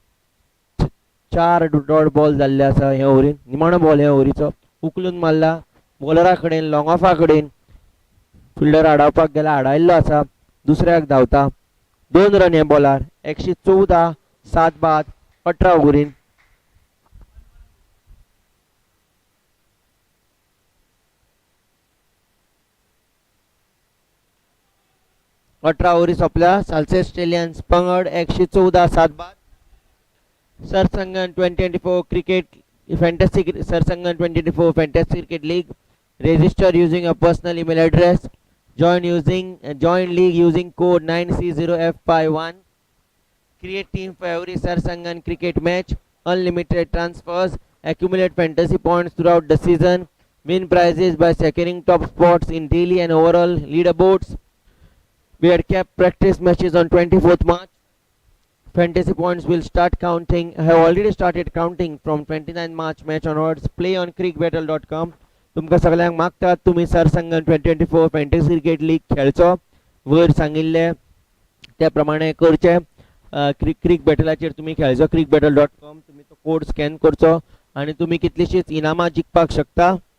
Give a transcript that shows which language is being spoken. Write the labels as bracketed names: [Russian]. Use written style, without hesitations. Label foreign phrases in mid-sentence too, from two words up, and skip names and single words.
[Konkani] 4 [English] dot ball [Konkani] जाल्ले आसा हे ओव्हरीन निमाणो बॉल हे ओव्हरीचो उखलून मारला बॉलरा कडेन लॉंग ऑफा कडेन फिल्डर आडावपाक गेला आडायल्लो आसा दुसऱ्याक धांवता 2 रन हे बॉलार 114 7 बाद 18 ओव्हरीन ओव्हरी सोंपल्या साल्सेस स्टॅलियन्स पंगड 114 7 बाद [English] Sarsangan 2024 cricket fantasy Sarsangan 2024 fantasy cricket league register using a personal email address join league using code 9C0F51 create team for every Sarsangan cricket match unlimited transfers accumulate fantasy points throughout the season win prizes by securing top spots in daily and overall leaderboards we had kept practice matches on 24th March fantasy points will start counting have already started counting from 29 March match onwards play on crickbattle.com [Konkani] तुमकां सगळ्यांक मागतात तुम्ही सरसंगन 2024 [English] fantasy cricket league [Konkani] खेळचो वयर सांगिल्ले त्या प्रमाणे करचे क्रिक बॅटलाचेर तुम्ही खेळचो crickbattle.com तुम्ही तो [English] code scan [Konkani] करचो आणि तुम्ही कितलीशीच इनामां जिखपाक शकता.